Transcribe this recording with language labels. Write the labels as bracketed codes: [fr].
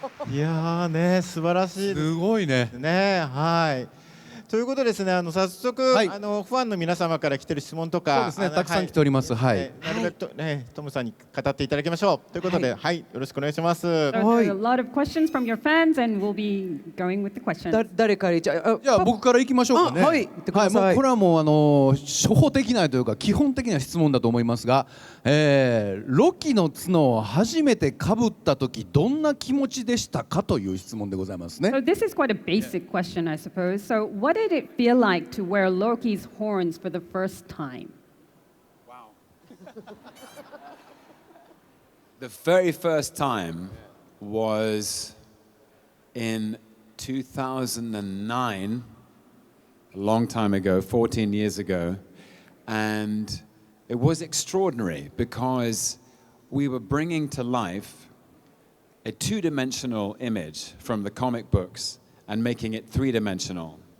[ja] いやーね、素晴らしいです。すごいね。ね、はい。ということでですね、早速、ファンの皆様から来てる質問とか、そうですね、たくさん来ております。はい。なるべくね、トムさんに語っていただきましょう。ということで、はい、よろしくお願いします。 [en] So there are a lot of questions from your fans, and we'll be going with the questions. [ja] 誰からじゃあ僕から行きましょうかね。はい、言ってください。もうこれはもう初歩的なというか基本的な質問だと思いますが、ロキの角を初めて被った時どんな気持ちでしたかという質問でございますね。 [en] So this is quite a basic question, I suppose. So what did it feel like to wear Loki's horns for the first time? Wow. The very first time was in 2009, a long time ago, 14 years ago, and it was extraordinary because we were bringing to life a two-dimensional image from the comic books and making it three-dimensional.